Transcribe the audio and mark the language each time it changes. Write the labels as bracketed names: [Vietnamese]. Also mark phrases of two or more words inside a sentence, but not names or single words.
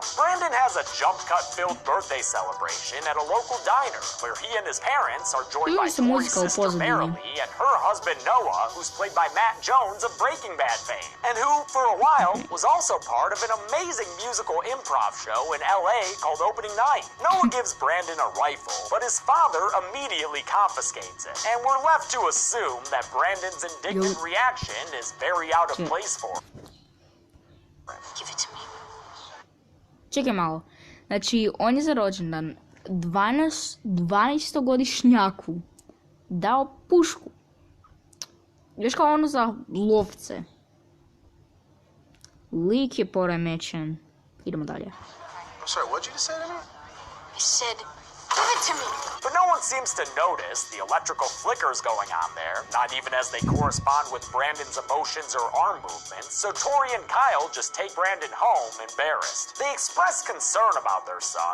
[English] Brandon has a jump cut-filled birthday celebration at a local diner, where he and his parents are joined by Tori's sister Marilee and her husband Noah, who's played by Matt Jones of Breaking Bad fame, and who, for a while, was also part of an amazing musical improv show in LA called Opening Night. Noah gives Brandon a rifle, but his father immediately confiscates it, and we're left to assume that Brandon's indignant reaction is very out of place for him. Give it to me. [Serbian] Čekaj malo. Znači, on je za rođendan 12-godišnjaku dao pušku. Još kao ono za lovce. Lik je poremećen. Idemo dalje. [English] I'm sorry, what'd you just say to me? I said, give it to me. But no one seems to notice the electrical flickers going on there, not even as they correspond with Brandon's emotions or arm movements, so Tori and Kyle just take Brandon home, embarrassed. They express concern about their son.